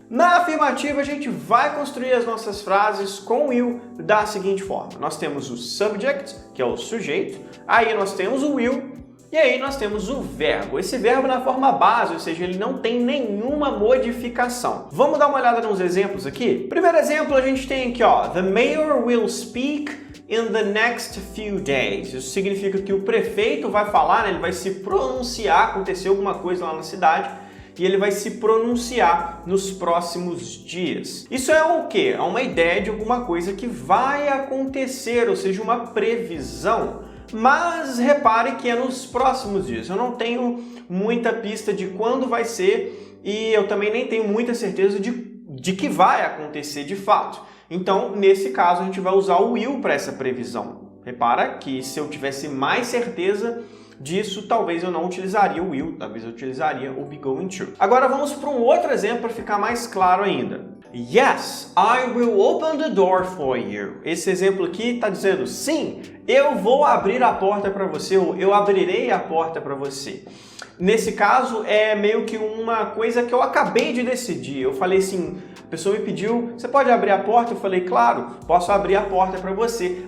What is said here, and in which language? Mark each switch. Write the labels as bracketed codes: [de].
[pt] Na afirmativa, a gente vai construir as nossas frases com will da seguinte forma. Nós temos o subject, que é o sujeito, aí nós temos o will, e aí nós temos o verbo. Esse verbo na forma base, ou seja, ele não tem nenhuma modificação. Vamos dar uma olhada nos exemplos aqui? Primeiro exemplo, a gente tem aqui, ó, [en] the mayor will speak in the next few days. [pt] Isso significa que o prefeito vai falar, né? Ele vai se pronunciar, aconteceu alguma coisa lá na cidade, e ele vai se pronunciar nos próximos dias. Isso é o quê? É uma ideia de alguma coisa que vai acontecer, ou seja, uma previsão. Mas repare que é nos próximos dias. Eu não tenho muita pista de quando vai ser e eu também nem tenho muita certeza de que vai acontecer de fato. Então, nesse caso, a gente vai usar o will para essa previsão. Repara que se eu tivesse mais certeza disso, talvez eu não utilizaria o will, talvez eu utilizaria o be going to. Agora vamos para um outro exemplo para ficar mais claro ainda. [en] Yes, I will open the door for you. [pt] Esse exemplo aqui está dizendo, sim, eu vou abrir a porta para você, ou eu abrirei a porta para você. Nesse caso, é meio que uma coisa que eu acabei de decidir. Eu falei assim, a pessoa me pediu, você pode abrir a porta? Eu falei, claro, posso abrir a porta para você.